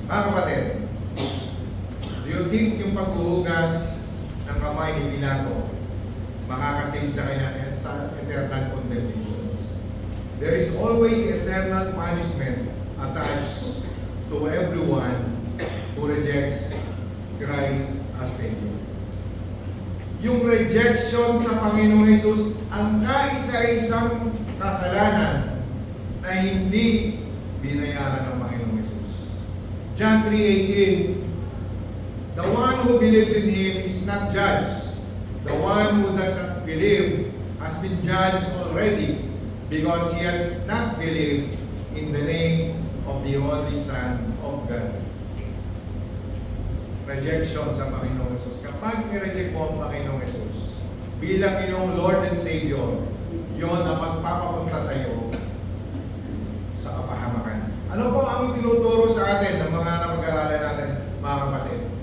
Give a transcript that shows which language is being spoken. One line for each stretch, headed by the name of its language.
Filipino: Mga kapatid,
English: do you think
Filipino: yung paghuhugas ng kamay ni Pilato makakasave sa kanya sa eternal condemnation?
English: There is always eternal punishment attached to everyone who rejects Christ as Savior.
Filipino: Yung rejection sa Panginoong Jesus ang kaisa-isang kasalanan na hindi binayaran ng Panginoong Jesus.
English: John 3:18. The one who believes in Him is not judged. The one who does not believe has been judged already because he has not believed in the name of the only Son of God.
Filipino: Rejection sa Panginoong Jesus. Kapag i-reject mo ang Panginoong Jesus bilang iyong Lord and Savior, yun ang magpapapunta sa iyo sa kapahamakan. Ano po ang tinuturo sa atin ng mga napag-aralan natin, mga kapatid?